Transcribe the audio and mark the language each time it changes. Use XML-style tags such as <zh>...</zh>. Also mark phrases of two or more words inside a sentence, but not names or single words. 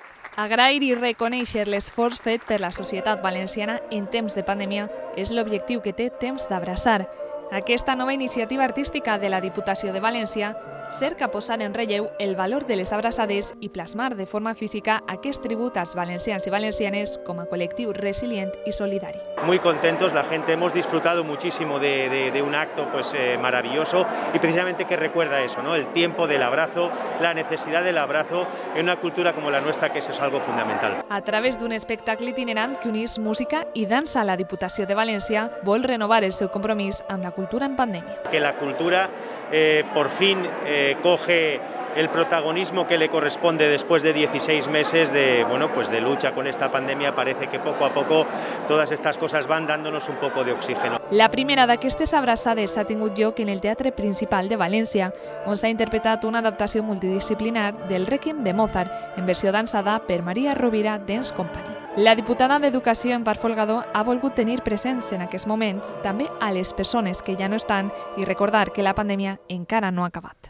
<ca>Agrair i reconèixer l'esforç fet per la societat valenciana en temps de pandèmia és l'objectiu que té Temps d'Abraçar. Aquesta nova iniciativa artística de la Diputació de València cerca posar en relleu el valor de les abraçades i plasmar de forma física aquest tribut als valencians i valencianes com a col·lectiu resilient</ca> <es>y solidario. Muy contentos, la gente hemos disfrutado muchísimo de un acto maravilloso y precisamente que recuerda eso, ¿no? El tiempo del abrazo, la necesidad del abrazo en una cultura como la nuestra, que eso es algo fundamental.</es> <ca>A través d'un espectacle itinerant que unís música i dansa, la Diputació de València vol renovar el seu compromís amb la cultura en pandèmia.</ca> <es>Que la cultura por fin coge el protagonismo que le corresponde después de 16 meses de lucha con esta pandemia. Parece que poco a poco todas estas cosas van dándonos un poco de oxígeno.</es> <ca>La primera d'aquestes abraçades ha tingut lloc en el Teatre Principal de València, on s'ha interpretat una adaptació multidisciplinar del Rèquiem de Mozart, en versió dansada per Maria Rovira Dance Company. La diputada d'Educació, Empar Folgado, ha volgut tenir presents en aquests moments també a les persones que ja no estan i recordar que la pandèmia encara no ha acabat.</ca>